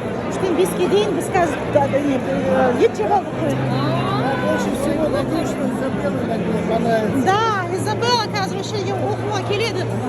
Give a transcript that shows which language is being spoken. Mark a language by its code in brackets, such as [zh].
[kk] Үштен беске дейін біз қазір ет жеп алдық қой. [ru] Больше всего надеюсь, что Изабелла мне понравится. [kk] Да, Изабелла қазір уже оқуға келеді.